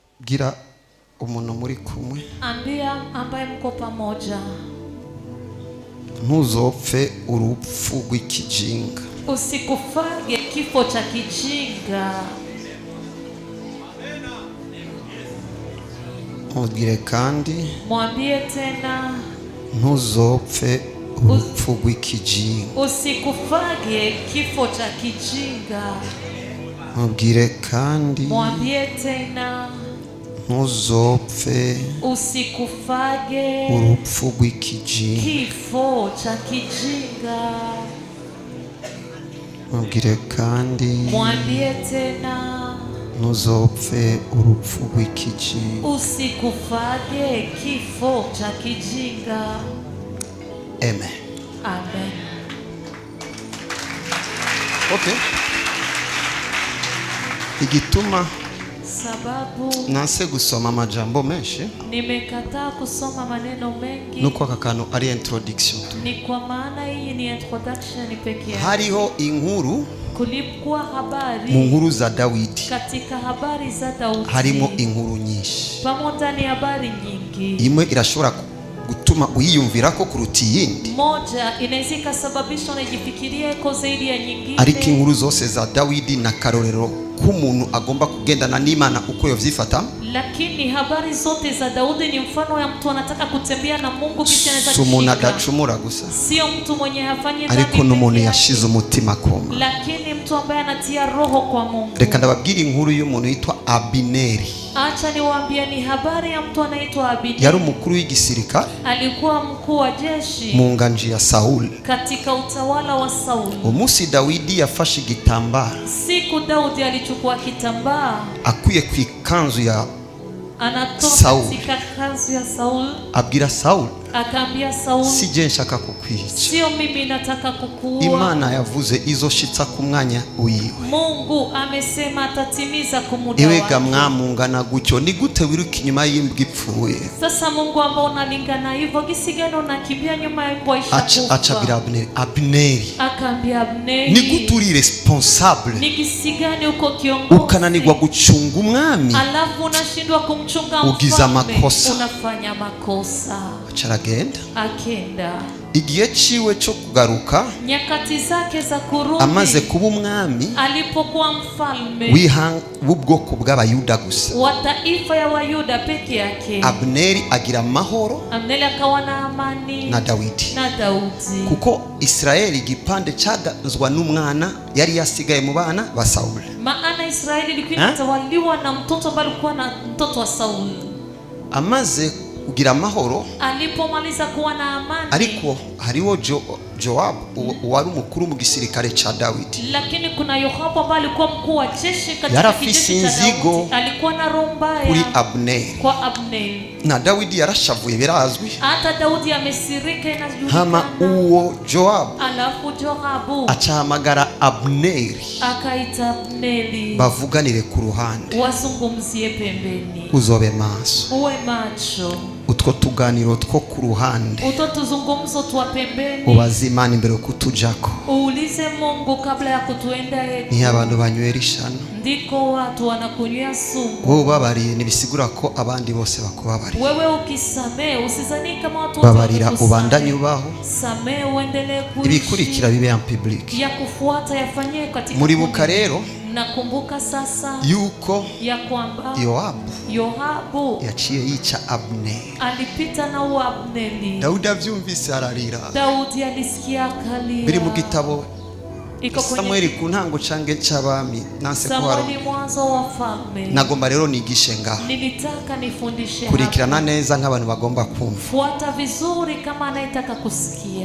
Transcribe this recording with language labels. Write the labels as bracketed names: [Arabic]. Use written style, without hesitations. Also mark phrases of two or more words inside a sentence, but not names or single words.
[Rundi] gira umuntu muri kumwe, [Swahili] ambia ambaye mko pamoja, [Rundi] ntuzopfe urupfu rw'ikijinga. [Swahili] usikufage kifo cha kijinga. [Rundi] Mubwire kandi, [Swahili] mwambie tena, [Rundi] ntuzopfe urupfu rw'ikijinga. [Swahili] usikufage kifo cha kijinga. [Rundi] Mubwire kandi, [Swahili] mwambie tena, [Rundi] ntuzopfe [Swahili] usikufage [Rundi] urupfu rw'ikijinga. [Swahili] kifo cha kijinga. [Rundi] Mubwire kandi, [Swahili] mwambie tena, [Rundi] ntuzopfe urupfu rw'ikijinga. [Swahili] usikufage kifo cha kijinga. Amen. Amen. [Rundi] Okay. Igituma [Swahili] Sababu [Rundi] nanse gusoma amajambo menshi [Swahili] nimekataa kusoma maneno mengi [Rundi] nuko aka kantu ari introduction. [Swahili] ni kwa maana hii ni introduction pekee. [Rundi] Hariho inkuru [Swahili] Kulikuwa habari [Rundi] mu nkuru za Dawidi, [Swahili] katika habari za Daudi, [Rundi] harimo inkuru nyinshi. [Swahili] pamoja ni habari nyingi. [Rundi] Imwe irashobora gutuma uyiyumvira ko kuruta iyindi, [Swahili] Moja inaweza ikasababisha unajifikirie ko zaidi ya nyingine, [Rundi] ariko inkuru zose za Dawidi na karorero k'umuntu agomba kugendana n'Imana uko yovyifata. [Swahili] lakini habari zote za Daudi ni mfano ya mtu anataka kutembea na Mungu kisha anaweza [Rundi] Si umuntu [Swahili] kushika. [Rundi] adacumura gusa, [Swahili] Sio mtu mwenye hafanyi [Rundi] ariko [Swahili] dhambi [Rundi] n'umuntu [Swahili] peke yake, [Rundi] yashize umutima koma. [Swahili] lakini mtu ambaye anatia roho kwa Mungu. [Rundi] Reka ndababwira inkuru y'umuntu yitwa Abineri. [Swahili] Acha niwaambie ni habari ya mtu anaitwa Abineri. [Rundi] Yari umukuru w'igisirikare [Swahili] Alikuwa mkuu wa jeshi [Rundi] mu nganji ya Sauli. [Swahili] katika utawala wa Sauli. [Rundi] Umunsi Dawidi yafashe igitambara [Swahili] Siku Daudi alichukua kitambaa [Rundi] akuye ku ikanzu ya [Swahili] anatoka [Rundi] Sauli, [Swahili] katika kanzu ya Sauli, [Rundi] abwira Sauli, [Swahili] akaambia Sauli, [Rundi] sije nshaka kukwica, [Swahili] sio mimi nataka kukuua. [Rundi] Imana yavuze izoshitsa ku mwanya wiwe. [Swahili] Mungu amesema atatimiza kumuda [Rundi] Ewega [Swahili] wake. [Rundi] mwamungana gutyo, ni gute wiruka inyuma y'imbwa ipfuye? [Swahili] Sasa Mungu ambao unalingana hivyo, gisi gani unakimbia nyuma ya mbwa Acha ishakufa? [Rundi] bila Abineri, [Swahili] Akaambia Abneri, [Rundi] ni gute uri responsable [Swahili] ni gisi gani uko kiongozi [Rundi] ukananirwa gucunga umwami [Swahili] alafu unashindwa kumchunga [Rundi] ugiza [Swahili] mfalme, [Rundi] makosa? [Swahili] unafanya makosa. [Rundi] Caragenda [Swahili] Akenda [Rundi] igihe ciwe cyo kugaruka, [Swahili] nyakati zake za kurudi, [Rundi] amaze kuba umwami [Swahili] alipokuwa mfalme [Rundi] w'ubwoko bw'Abayuda gusa, [Swahili] wa taifa ya Wayuda peke yake, [Rundi] Abneri agira amahoro [Swahili] Abneri akawa na amani [Rundi] na Dawidi, [Swahili] na Daudi, [Rundi] kuko Israeli igipande cagazwa n'umwana yari yasigaye mu bana ba Sauli. [Swahili] maana Israeli ilikuwa inatawaliwa na mtoto ambaye alikuwa na mtoto wa Sauli. [Rundi] Amaze kugira amahoro, [Swahili] Alipomaliza kuwa na amani, [Rundi] ariko hariho Joab wari umukuru mu gisirikare ca Dawidi, [Swahili] lakini kuna Yoabu ambaye alikuwa mkuu wa jeshi katika [Rundi] yarafise [Swahili] kijeshi cha [Rundi] inzigo [Swahili] Daudi. Alikuwa na roho mbaya [Rundi] kuri Abneri, [Swahili] kwa Abneri. [Rundi] na Dawidi yarashavuye, birazwi. [Swahili] Hata Daudi amesirika, [Rundi] Hama [Swahili] inajulikana. [Rundi] uwo Joab [Swahili] Alafu Joabu [Rundi] acahamagara Abneri [Swahili] akaita Abneri, [Rundi] bavuganire ku ruhande, [Swahili] wazungumzie pembeni, [Rundi] uzobe maso. [Swahili] uwe macho. [Rundi] Utwo tuganiro two ku ruhande [Swahili] Uto tuzungumzo twa pembeni, [Rundi] ubaza Imana imbere kutujako. [Swahili] uulize Mungu kabla ya kutuenda yetu. [Rundi] Ni abantu banywera ishano, [Swahili] Ndiko watu wanakunywea sumu. [Rundi] wowe ubabariye ntibisigura ko abandi bose bakubabariye. [Swahili] Wewe ukisamee usizani kama watu wote [Rundi] Babarira [Swahili] watakusamehe. [Rundi] ubandanye ubaho, [Swahili] Samee uendelee [Rundi] ibikurikira [Swahili] kuishi. [Rundi] bibe [French] en public. [Swahili] Ya kufuata yafanyie katika [Rundi] Muribuka [Swahili] kundi. [Rundi] rero [Swahili] Nakumbuka sasa [Rundi] yuko [Swahili] ya kwamba Yoabu [Rundi] yaciye yica Abneri. [Swahili] alipita na uwa Abneri. [Rundi] Dawudi avyumvise ararira. [Swahili] Daudi alisikia akalia. [Rundi] Biri mu gitabo [Swahili] Iko kwenye [Rundi] Samueli ku ntango cange c'abami, nanse ko haro. [Swahili] Samueli mwanzo wa falme. [Rundi] Nagomba rero nigishe ngaho, [Swahili] Nilitaka nifundishe [Rundi] kurikirana [Swahili] hapa. [Rundi] neza nk'abantu bagomba kumva. [Swahili] Fuata vizuri kama anayetaka kusikia.